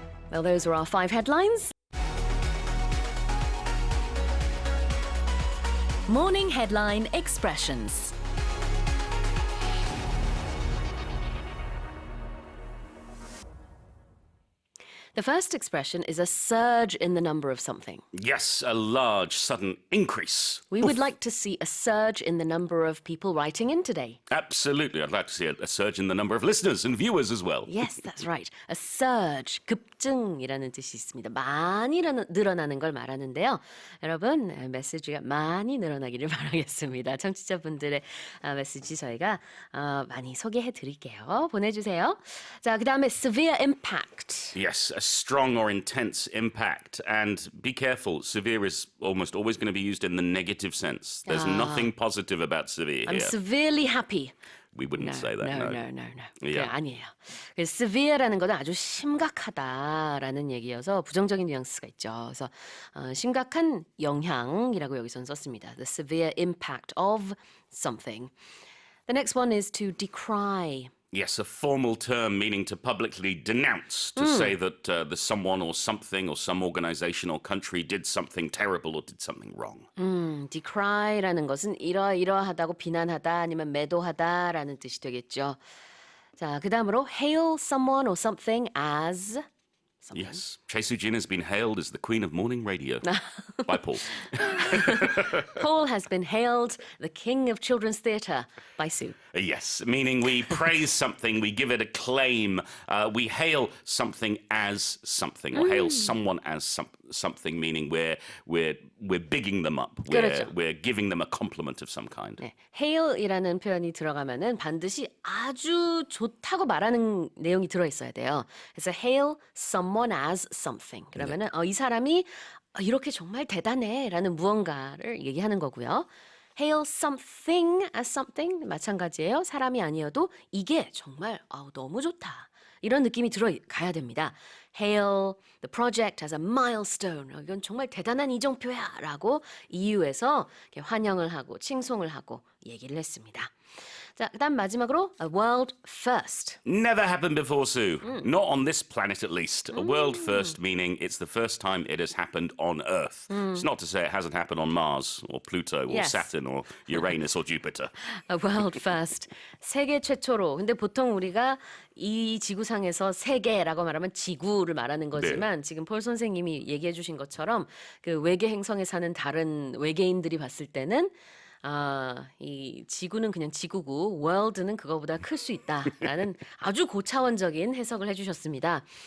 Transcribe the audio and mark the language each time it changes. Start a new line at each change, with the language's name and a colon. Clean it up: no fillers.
English: Well, those are our 5 headlines. Morning headline expressions. The first expression is a surge in the number of something. Yes, a large, sudden increase. We would like to see a surge in the number of people writing in today. Absolutely. I'd like to see a surge in the number of listeners and viewers as well. Yes, that's right.
Korean: A surge, 급증이라는 뜻이 있습니다. 많이 늘어나는 걸 말하는데요. 여러분, 메시지가 많이 늘어나기를 바라겠습니다. 청취자분들의 메시지 저희가 많이 소개해 드릴게요. 보내주세요. 자, 그 다음에 severe impact.
English: Yes, a strong or intense impact. And be careful, severe is almost always going to be used in the negative sense. There's nothing positive about severe I'm here. severely happy. We wouldn't say that, no.
Korean: No. 그게
English: Yeah.
Korean: 아니에요. severe라는 것은 아주 심각하다라는 얘기여서 부정적인 뉘앙스가 있죠. 그래서 심각한 영향이라고 여기서는 썼습니다.
English: The severe impact of something. The next one is to decry. Yes, a formal term meaning to publicly denounce, to say that the someone or something or some organization or country did something terrible or did something wrong.
Korean: decry라는 것은 이러이러하다고 비난하다 아니면 매도하다라는 뜻이 되겠죠. 자, 그다음으로 hail someone or something as something.
English: Yes, 최수진 has been hailed as the queen of morning radio by Paul. Paul has been hailed the king of children's theatre by Sue. Yes, meaning we praise something, we give it a claim, we hail something as something, or hail someone as something, meaning we're bigging them up,
Korean: 그렇죠.
English: we're giving them a compliment of some kind.
Korean: 네, hail이라는 표현이 들어가면은 반드시 아주 좋다고 말하는 내용이 들어 있어야 돼요. 그래서 hail someone as something. 그러면은 이 사람이 이렇게 정말 대단해라는 무언가를 얘기하는 거고요. hail something as something 마찬가지예요. 사람이 아니어도 이게 정말 너무 좋다. 이런 느낌이 들어가야 됩니다.
English: Hail the project as a milestone.
Korean: 이건 정말 대단한 이정표야 라고 EU에서 환영을 하고 칭송을 하고 얘기를 했습니다. 자, 그다음 마지막으로 a world first.
English: Never happened before, Sue. Not on this planet, at least. A world first, meaning it's the first time it has happened on Earth. It's not to say it hasn't happened on Mars or Pluto or Yes. Saturn or Uranus or Jupiter. A world first.
Korean: 세계 최초로. 근데 보통 우리가 이 지구상에서 세계라고 말하면 지구를 말하는 거지만 지금 폴 선생님이 얘기해 주신 것처럼 그 외계 행성에 사는 다른 외계인들이 봤을 때는 이 지구는 그냥 지구고 world는 그거보다 클 수 있다라는 아주 고차원적인 해석을 해주셨습니다.